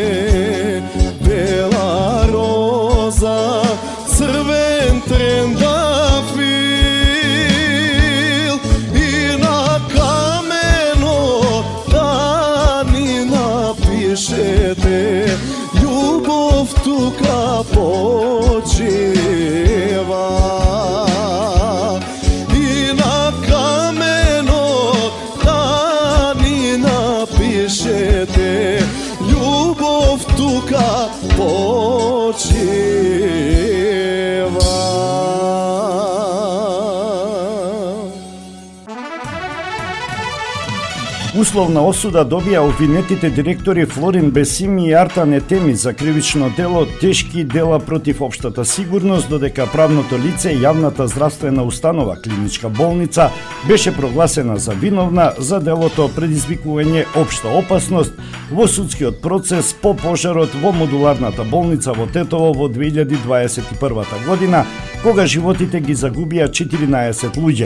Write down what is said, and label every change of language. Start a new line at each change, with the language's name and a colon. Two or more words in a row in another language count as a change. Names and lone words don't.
Macedonian: бела роза, црвен трендафил, и на камено да ни напишете, љубов тука почева. Љубов тука почева. Условна осуда добија обвинетите директори Флорин Бесими и Артан Етеми за кривично дело тешки дела против општата сигурност, додека правното лице јавната здравствена установа клиничка болница беше прогласена за виновна за делото предизвикување општа опасност во судскиот процес по пожарот во модуларната болница во Тетово во 2021 година, кога животите ги загубија 14 луѓе.